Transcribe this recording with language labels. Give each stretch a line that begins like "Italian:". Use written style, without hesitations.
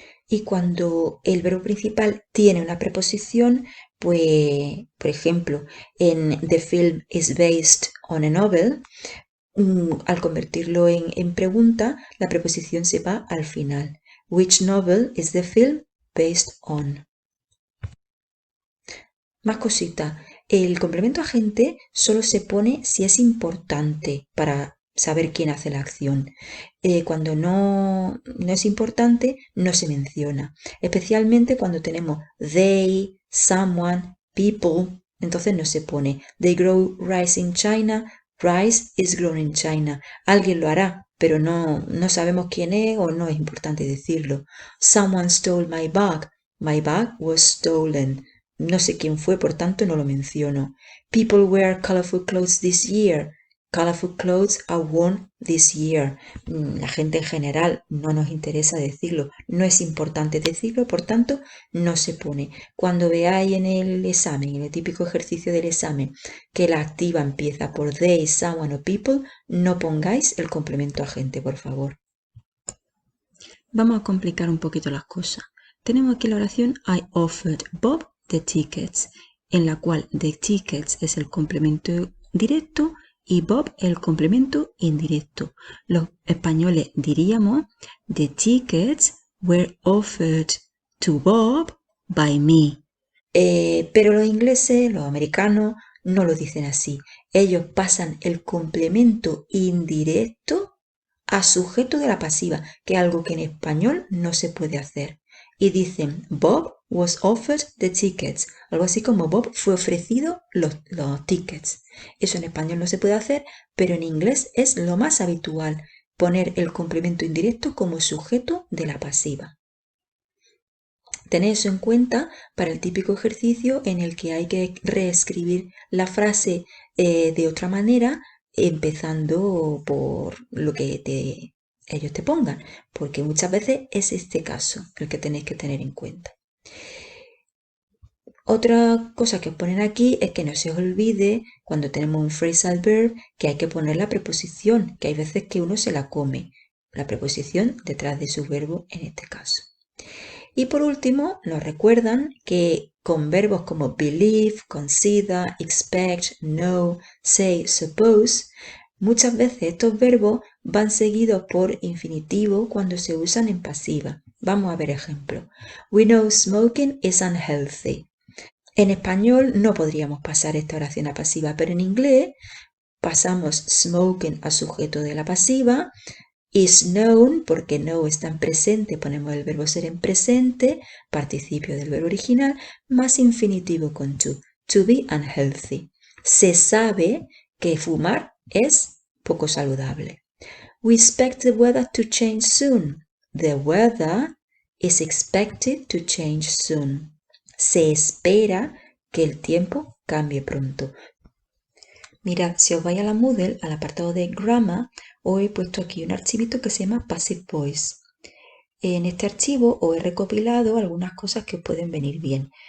Spanish: Y cuando el verbo principal tiene una preposición, pues, por ejemplo, en
English: the film is based on a novel,
Spanish: al convertirlo en pregunta, la preposición se va al final.
English: Which novel is the film based on?
Spanish: Más cositas. El complemento agente solo se pone si es importante para saber quién hace la acción. Cuando no es importante, no se menciona. Especialmente cuando tenemos they, someone, people, entonces no se pone.
English: They grow rice in China. Rice is grown in China.
Spanish: Alguien lo hará, pero no sabemos quién es o no es importante decirlo.
English: Someone stole my bag. My bag was stolen.
Spanish: No sé quién fue, por tanto no lo menciono.
English: People wear colorful clothes this year. Colorful clothes are worn this year.
Spanish: La gente en general no nos interesa decirlo. No es importante decirlo, por tanto no se pone. Cuando veáis en el examen, en el típico ejercicio del examen, que la activa empieza por they, someone o people, no pongáis el complemento agente, por favor. Vamos a complicar un poquito las cosas. Tenemos aquí la oración
English: I offered Bob the tickets,
Spanish: en la cual the tickets es el complemento directo y Bob el complemento indirecto. Los españoles diríamos
English: the tickets were offered to Bob by me.
Spanish: Pero los ingleses, los americanos, no lo dicen así. Ellos pasan el complemento indirecto a sujeto de la pasiva, que es algo que en español no se puede hacer. Y dicen,
English: Bob was offered the tickets.
Spanish: Algo así como Bob fue ofrecido los tickets. Eso en español no se puede hacer, pero en inglés es lo más habitual, poner el complemento indirecto como sujeto de la pasiva. Tened eso en cuenta para el típico ejercicio en el que hay que reescribir la frase de otra manera, empezando por lo que ellos te pongan, porque muchas veces es este caso el que tenéis que tener en cuenta. Otra cosa que os ponen aquí es que no se os olvide cuando tenemos un phrasal verb que hay que poner la preposición, que hay veces que uno se la come, la preposición detrás de su verbo en este caso. Y por último, nos recuerdan que con verbos como believe, consider, expect, know, say, suppose, muchas veces estos verbos van seguidos por infinitivo cuando se usan en pasiva. Vamos a ver ejemplo.
English: We know smoking is unhealthy.
Spanish: En español no podríamos pasar esta oración a pasiva, pero en inglés pasamos smoking a sujeto de la pasiva,
English: is known,
Spanish: porque know está en presente, ponemos el verbo ser en presente, participio del verbo original, más infinitivo con
English: to be unhealthy.
Spanish: Se sabe que fumar es poco saludable.
English: We expect the weather to change soon. The weather is expected to change soon.
Spanish: Se espera que el tiempo cambie pronto. Mirad, si os vais a la Moodle, al apartado de Grammar, os he puesto aquí un archivito que se llama Passive Voice. En este archivo os he recopilado algunas cosas que os pueden venir bien.